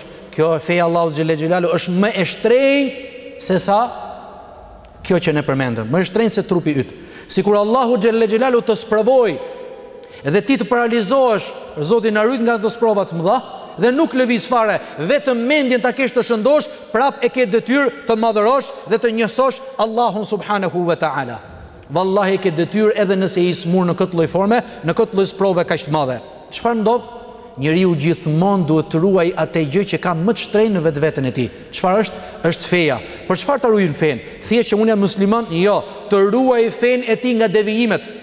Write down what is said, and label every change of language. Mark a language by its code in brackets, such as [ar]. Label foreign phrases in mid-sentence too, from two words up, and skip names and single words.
[sq] Kjo e feja Allahu xhelle xhelalu është më e shtrenjtë se sa kjo që ne përmendëm. Më e shtrenjtë se trupi yt. Sikur Allahu xhelle xhelalu të sprovoj dhe ti të paralizohesh, Zoti na rrit nga ato sprova të mëdha, dhe nuk lëviz fare, vetëm mendjen ta kesh të shëndosh, prap e ke detyrë të madhërosh dhe të njësosh Allahun [ar] سبحانه وتعالى. [sq] Wallahi ke detyrë edhe nëse je i smur në këtë lloj forme, në këtë lloj sprove kaq të mëdha. Çfarë ndodh? Njeriu gjithmonë duhet të ruaj atë gjë që ka më të shtrenjtë në vetveten e tij. Çfarë është? Është feja. Për çfarë ta ruajnë fen? Thjesht që unë jam musliman? Jo, të ruaj fen e tij nga devijimet.